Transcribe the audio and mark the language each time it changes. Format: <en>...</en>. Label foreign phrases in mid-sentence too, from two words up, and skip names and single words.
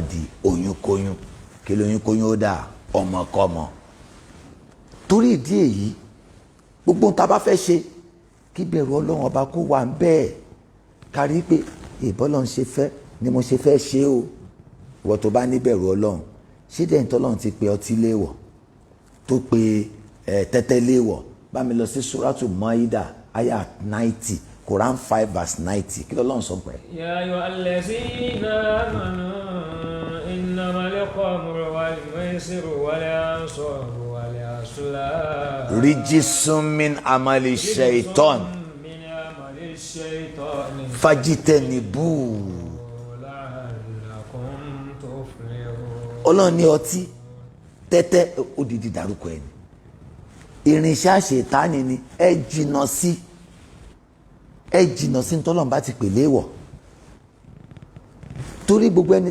<yo>di oyúnkóyún kí lóyúnkóyún ó dà ọmọkọ́mọ torí ìdí èyí gbogbo tá a bá fẹ́ ṣe kí bẹ̀rù Ọlọ́run ọba kó wà ń bẹ́ẹ̀ kárí pé ìbọ́lọ́run ṣe fẹ́ ni mo ṣe fẹ́ ṣe o ìwọ tó bá ní bẹ̀rù Ọlọ́run ṣé dẹ́yìn tọ́lọ́run ti pe ọtí léèwọ̀ tó pe tẹ́tẹ́ léèwọ̀ bá mi lọ sí suratu Maida aya 90 Quran 5 verse 90 kí lọ́lọ́run sọ pé.</yo> <ar>يا أيها الذين آمنوا إنما الخمر والميسر والأنصاب والأزلام. رجس من عمل الشيطان فاجتنبوه.</ar> <yo>Ọlọ́run ní ọtí tẹ́tẹ́ odidi dárúkọ ẹ̀ ni irinṣẹ́ àṣetánì ni ẹ jìnnà sí ntọ́lọ́run bá ti pè léèwọ̀ torí gbogbo ẹni</yo>